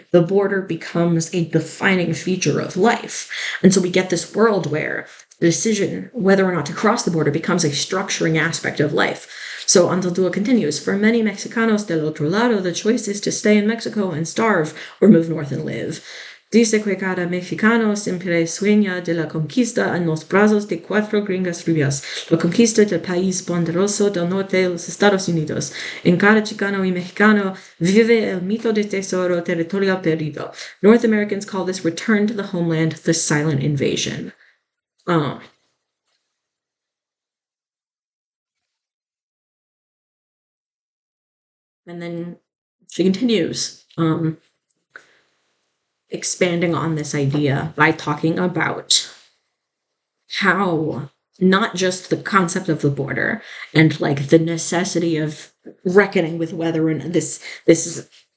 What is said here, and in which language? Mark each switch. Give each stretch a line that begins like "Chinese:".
English: The border becomes a defining feature of life. And so we get this world where the decision whether or not to cross the border becomes a structuring aspect of life. So Anzaldua continues, for many
Spanish: Mexicanos del otro lado,
English: the choice is to stay in Mexico and starve or move north and live.
Spanish: Dice que cada mexicano siempre sueña de la conquista en los brazos de cuatro gringas rubias, la conquista del país poderoso del norte de los Estados Unidos. En cada chicano y mexicano vive el mito de tesoro territorial perdido.
English: North Americans call this return to the homeland the silent invasion. And then she continues, expanding on this idea by talking about how not just the concept of the border and like the necessity of reckoning with whether or not this is